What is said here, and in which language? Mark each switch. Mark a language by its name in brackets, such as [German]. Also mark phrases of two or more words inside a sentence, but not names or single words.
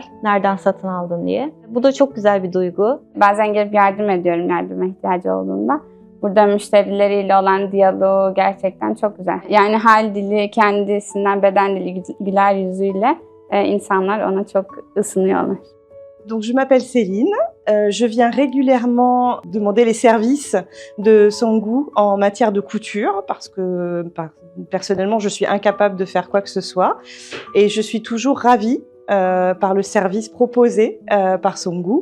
[Turkish] Nereden satın aldın diye. Bu da çok güzel bir duygu. Bazen gelip yardım ediyorum yardıma ihtiyacı olduğunda. Burada müşterileriyle olan diyaloğu gerçekten çok güzel. Yani hal dili, kendisinden beden dili, güler yüzüyle insanlar ona çok ısınıyorlar. [French] Donc je m'appelle Céline, je viens régulièrement demander les services de Songu en matière de couture parce que personnellement je suis incapable de faire quoi que ce soit et je suis toujours ravie par le service proposé par Songu.